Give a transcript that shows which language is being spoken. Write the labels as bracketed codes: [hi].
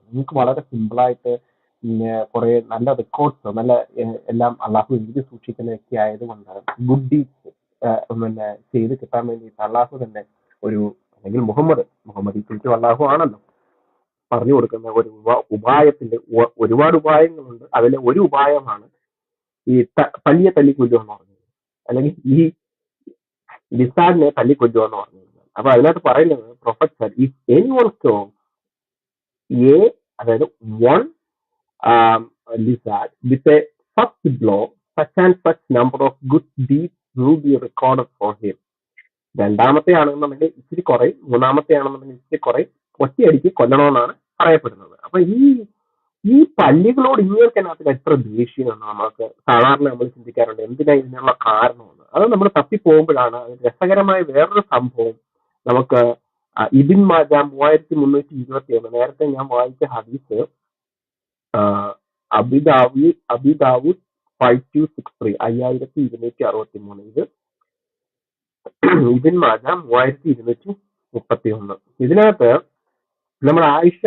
[ml] നിങ്ങൾക്ക് വളരെ സിമ്പിളായിട്ട് കുറെ നല്ല റെക്കോർഡ്സ് നല്ല എല്ലാം അള്ളാഹു എഴുതി സൂക്ഷിക്കുന്ന വ്യക്തി ആയതുകൊണ്ട് ഗുഡ് ഡീഡ്സ് പിന്നെ ചെയ്ത് കിട്ടാൻ വേണ്ടിയിട്ട് അള്ളാഹു തന്നെ അല്ലെങ്കിൽ മുഹമ്മദ് കുറിച്ച് അള്ളാഹു ആണല്ലോ പറഞ്ഞു കൊടുക്കുന്ന ഒരു ഉപായത്തിന്റെ ഒരുപാട് ഉപായങ്ങളുണ്ട്. അതിലെ ഒരു ഉപായമാണ് ഈ പല്ലിയെ തല്ലിക്കൊല്ലുക എന്ന് പറഞ്ഞത്, അല്ലെങ്കിൽ ഈ ലിസാഡിനെ തല്ലിക്കൊല്ലുക എന്ന് പറഞ്ഞത്. അപ്പൊ അതിനകത്ത് പറയുന്നത് [en] Prophet if anyone kills അതായത് one lizard with a first blow, such and such number of good deeds will be recorded for him. [ml] രണ്ടാമത്തെ ആണെന്നുണ്ടെങ്കിൽ ഇച്ചിരി കുറയും, മൂന്നാമത്തെ ആണെന്നുണ്ടെങ്കിൽ ഇച്ചിരി കുറയും, ഒറ്റയടിക്ക് കൊല്ലണമെന്നാണ് പറയപ്പെടുന്നത്. അപ്പൊ ഈ പല്ലികളോട് ഇങ്ങനത്തിനകത്ത് എത്ര ദേഷ്യം എന്ന് നമുക്ക് സാധാരണ നമ്മൾ ചിന്തിക്കാറുണ്ട്. എന്തിനാ ഇതിനുള്ള കാരണമെന്ന്. അത് നമ്മൾ തപ്പിപ്പോകുമ്പോഴാണ് രസകരമായ വേറൊരു സംഭവം നമുക്ക് ഇബിൻ മാജ 3321 നേരത്തെ ഞാൻ വായിച്ച ഹദീസ് അബിദാവൂദ് 5263 5263 ഇത് ഇബിൻ മാജ 3231. ഇതിനകത്ത് നമ്മൾ ആയിഷ